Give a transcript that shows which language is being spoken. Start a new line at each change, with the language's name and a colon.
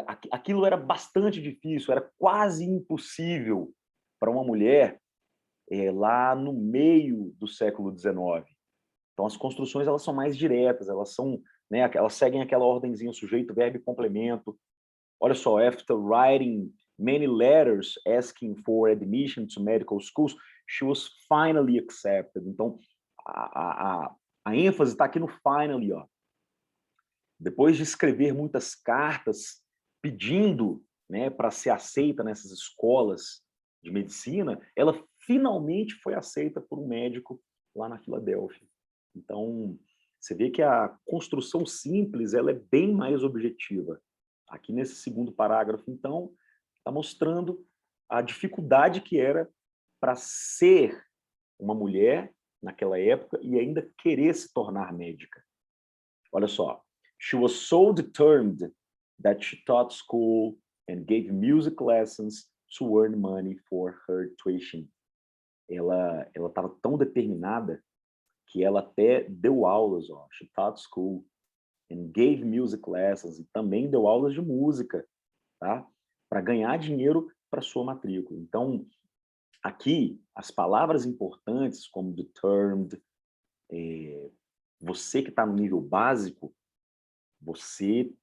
Portuguese: Aquilo era bastante difícil, era quase impossível para uma mulher lá no meio do século XIX. Então, as construções elas são mais diretas, elas são, né, elas seguem aquela ordemzinha sujeito, verbo e complemento. Olha só,
English: after writing many letters asking for admission to medical schools, she was finally accepted.
Portuguese: Então, a ênfase está aqui no finally, ó. Depois de escrever muitas cartas pedindo, né, para ser aceita nessas escolas de medicina, ela finalmente foi aceita por um médico lá na Filadélfia. Então, você vê que a construção simples ela é bem mais objetiva. Aqui nesse segundo parágrafo, então, está mostrando a dificuldade que era para ser uma mulher naquela época e ainda querer se tornar médica. Olha só.
English: She was so determined that she taught school and gave music lessons to earn money for her tuition.
Portuguese: Ela estava tão determinada que ela até deu aulas, ó.
English: She taught school and gave music lessons
Portuguese: e também deu aulas de música, tá? Para ganhar dinheiro para sua matrícula. Então, aqui as palavras importantes como determined, você que está no nível básico, você